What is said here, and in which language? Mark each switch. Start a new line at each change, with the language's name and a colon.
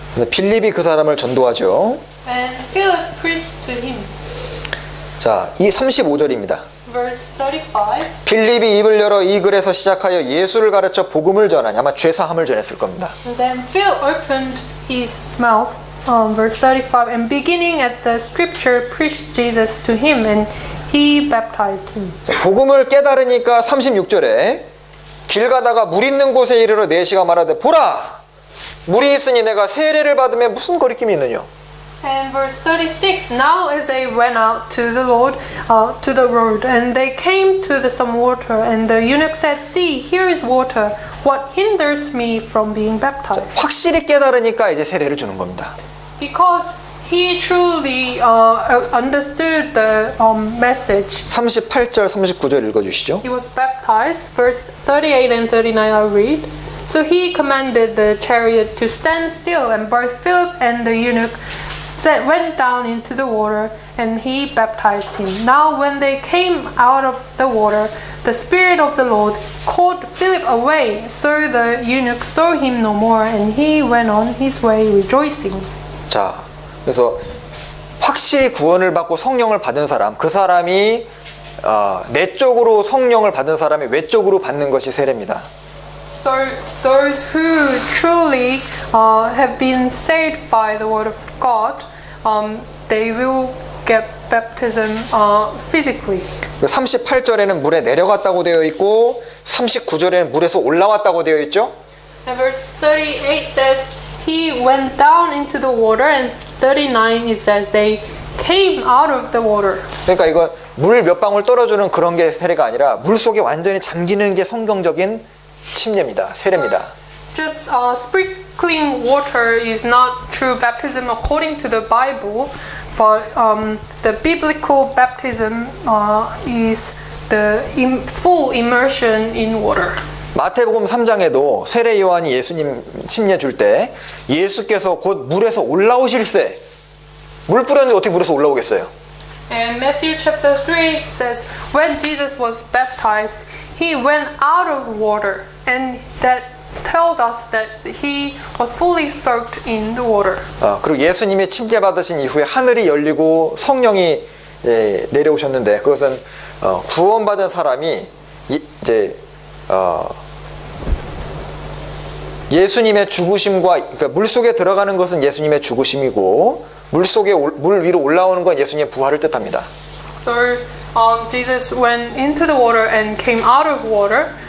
Korean: 빌립이 그 사람을 전도하죠.
English: And Philip preached to him.
Korean: 자, 이 35절입니다.
English: Verse 35.
Korean: 빌립이 입을 열어 이 글에서 시작하여 예수를 가르쳐 복음을 전하니 아마 죄사함을 전했을 겁니다.
English: And then Philip opened his mouth, verse 35, and beginning at the scripture preached Jesus to him, and he baptized him.
Korean: 자, 복음을 깨달으니까 36절에 길 가다가 물 있는 곳에 이르러 내시가 말하되 보라 물이 있으니 내가 세례를 받음에 무슨 거리낌이 있느냐.
English: And verse 36, now as they went out to the Lord, to the road, and they came to some water, and the eunuch said, see, here is water. What hinders me from being baptized?
Korean: 확실히 깨달으니까 이제 세례를 주는 겁니다.
English: Because he truly understood the message.
Korean: 38절 39절 읽어주시죠.
English: He was baptized. Verse 38 and 39 I read. So he commanded the chariot to stand still, and both Philip and the eunuch went down into the water, and he baptized him. Now when they came out of the water, the Spirit of the Lord called Philip away, so the eunuch saw him no more, and he went on his way rejoicing.
Korean: 자, 그래서 확실히 구원을 받고 성령을 받은 사람, 그 사람이 내적으로 성령을 받은 사람이 외적으로 받는 것이 세례입니다.
English: So those who truly have been saved by the word of God, they will get baptism physically.
Korean: 38절에는 물에 내려갔다고 되어 있고 39절에는 물에서 올라왔다고 되어 있죠?
English: And verse 38 says, he went down into the water, and 39 it says they came out of the water.
Korean: 그러니까 이건 물 몇 방울 떨어주는 그런 게 세례가 아니라 물 속에 완전히 잠기는 게 성경적인 침례입니다. 세례입니다.
English: Just sprinkling water is not true baptism according to the Bible, but the biblical baptism is the full immersion in water.
Korean: 마태복음 3장에도 세례 요한이 예수님 침례 줄 때 예수께서 곧 물에서 올라오실세, 물 뿌렸는데 어떻게 물에서 올라오겠어요?
English: And Matthew chapter 3 says, when Jesus was baptized, he went out of water, and that tells us that he was fully soaked in the water.
Korean: 그리고 예수님이 침례 받으신 이후에 하늘이 열리고 성령이 내려오셨는데 그것은 구원받은 사람이 이제 예수님의 죽으심과, 그러니까 물 속에 들어가는 것은 예수님의 죽으심이고 물 위로 올라오는 건 예수님의 부활을 뜻합니다.
English: So Jesus went into the water and came out of water.